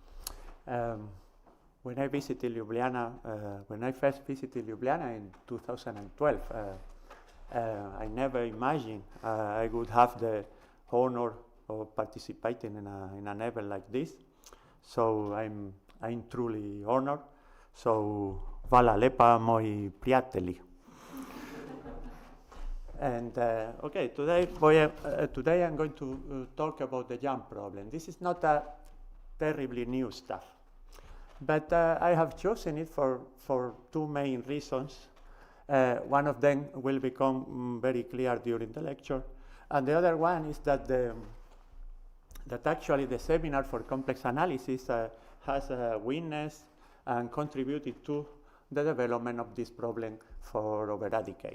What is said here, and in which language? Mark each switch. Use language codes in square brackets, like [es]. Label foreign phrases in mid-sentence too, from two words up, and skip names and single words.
[en] When I visited Ljubljana, when I first visited Ljubljana in 2012, I never imagined I would have the honor of participating in an event like this. So I'm truly honored. [sl] So hvala lepa, moji prijatelji. [en] And okay, today I'm going to talk about the jump problem. This is not a terribly new stuff, but I have chosen it for two main reasons. One of them will become very clear during the lecture, and the other one is that actually the seminar for complex analysis has witnessed and contributed to the development of this problem for over a decade.